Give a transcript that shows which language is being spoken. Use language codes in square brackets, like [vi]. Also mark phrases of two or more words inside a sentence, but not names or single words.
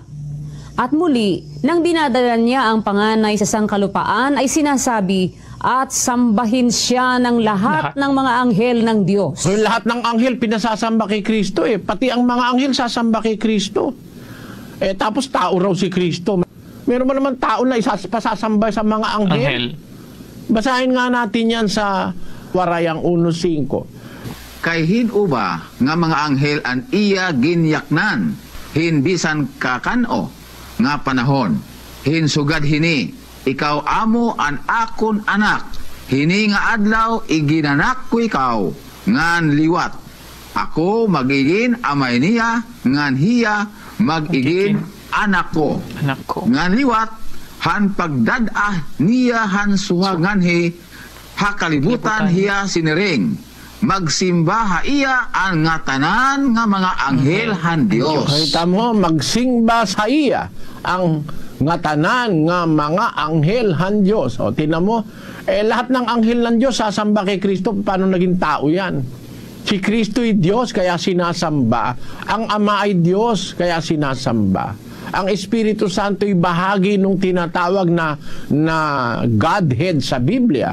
[tl] At muli, nang dinadala niya ang panganay sa sangkalupaan, ay sinasabi, at sambahin siya ng lahat ng mga anghel ng Diyos. So lahat ng anghel pinasasamba kay Kristo eh. Pati ang mga anghel sasamba kay Kristo. Tapos tao raw si Kristo. Meron ba naman tao na pasasamba sa mga anghel? Basahin nga natin yan sa Warayang 1:5. [war] Kay hinuba nga mga anghel an iya ginyaknan, hinbisan kakano nga panahon, hinsugad hini, ikaw amo an akon anak, hini nga adlaw iginanak ko ikaw, ngan liwat. Ako magiging amay niya, ngan hiya magiging anak ko. Ngan liwat, han pagdadah niya han suhagan hi, hakalibutan hiya siniring. Magsimba iya ang nga tanan nga mga anghel han Dios. Kita mo, magsimba sa iya ang nga tanan nga mga anghel han Diyos. [tl] O, tinan mo, lahat ng anghel ng Diyos sasamba kay Kristo. Paano naging tao yan? Si Kristo ay Diyos, kaya sinasamba. Ang Ama ay Diyos, kaya sinasamba. Ang Espiritu Santo ay bahagi nung tinatawag na Godhead sa Biblia.